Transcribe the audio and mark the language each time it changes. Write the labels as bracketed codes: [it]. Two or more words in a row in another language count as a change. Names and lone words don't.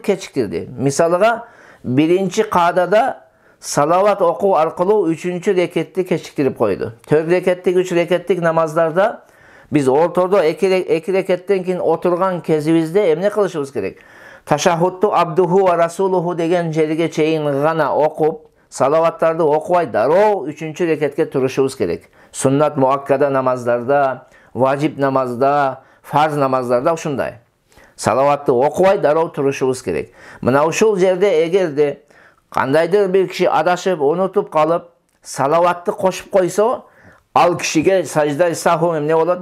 [ky] Кечиктирди. Мисалга, биринчи каадада салават окуу аркылуу 3-чү рекетти кечиктирип койду. 4 рекеттик, 3 рекеттик намаздарда биз ортодо 2 рекеттен кийин отурган кезибизде эмне кылышыбыз керек? Ташаххудту [ar] عبده ورسوله [ky] деген жерге чейин гана окуп, салаваттарды окубай дароо 3-чү рекетке турушубуз керек. Суннат муаккада намаздарда, важип намазда, фарз намаздарда ушундай. Салаватты окубай дароо турушубуз керек. Мына ушул жерде эгерде кандайдыр бир киши адашып, унутуп калып, салаватты кошуп койсо, ал кишиге саждай сахв эмне болот?